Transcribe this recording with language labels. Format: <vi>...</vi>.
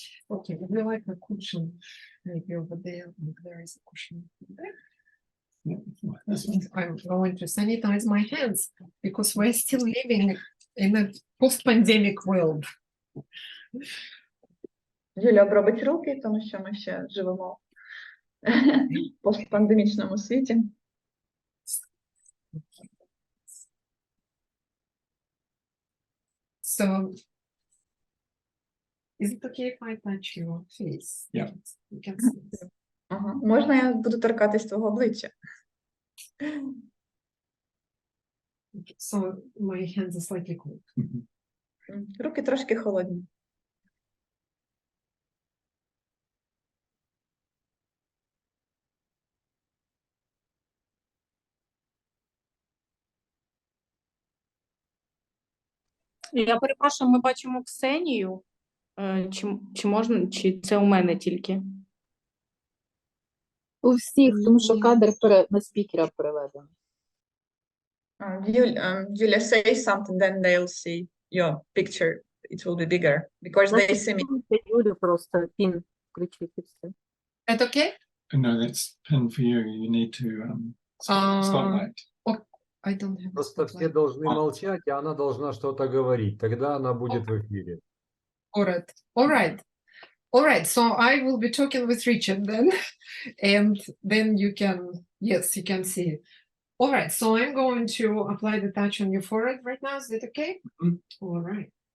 <en>Okay, would you like a cushion? Maybe over there. There is a cushion there. I'm going to sanitize my hands because we're still living in a post-pandemic world.</en> <uk>Юля обробить руки, тому що ми ще живемо в постпандемічному світі.</uk> <en>So, is it okay if I touch your face? Yeah. You can see it.</en> <uk>Ага. Можна я буду торкатись твого обличчя?</uk> <en>So, my hands are slightly cold.</en> <uk>Руки трошки холодні. Я перепрошую, ми бачимо Ксенію. Чи можна, чи це у мене тільки? У всіх, тому що кадр на спікера переведений.</uk> <en>Юля, say something, then they'll see your picture. It will be bigger, because they see me.</en> <uk>Юлю просто пін включити і все.</uk> <en>That okay? No, that's pin for you. You need to spotlight. I don't have.</en> <ru>Просто все должны молчать, а она должна что-то говорить. Тогда она будет в эфире.</ru> <en>All right. So I will be talking with Richard then, and then you can see it. All right. So I'm going to apply the touch on your forehead right now. Is that okay? Mm-hmm. All right.</en>